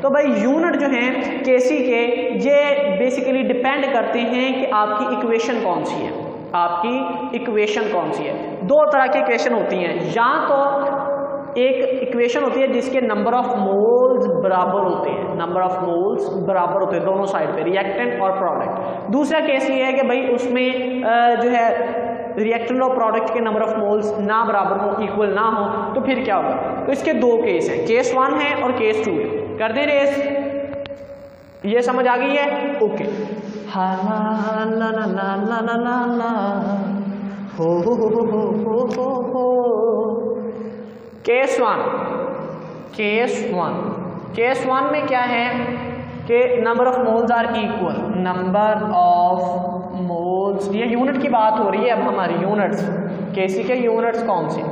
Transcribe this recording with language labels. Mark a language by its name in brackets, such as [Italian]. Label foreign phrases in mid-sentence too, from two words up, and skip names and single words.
[Hindi] तो भाई यूनिट जो हैं Kc के ये बेसिकली डिपेंड करते हैं कि आपकी इक्वेशन कौन सी है, दो तरह की इक्वेशन होती हैं, या तो एक इक्वेशन होती है जिसके [English] number of moles [Hindi] बराबर होते हैं, दोनों साइड पे, रिएक्टेंट और प्रोडक्ट। दूसरा केस ये है कि भाई उसमें जो है रिएक्टेंट और प्रोडक्ट के [English] number of moles [Hindi] ना बराबर हो, इक्वल ना हो, तो फिर क्या होगा। तो इसके 2 केस हैं, केस 1 है और केस 2 है। कर दे रेस, ये समझ आ गई है, ओके। हा ला ला ला ला ला ला ला हो। केस 1 में क्या है कि [English] number of moles are equal, number of moles, [Hindi] ये यूनिट की बात हो रही है अब हमारी, यूनिट्स Kc के यूनिट्स कौन से।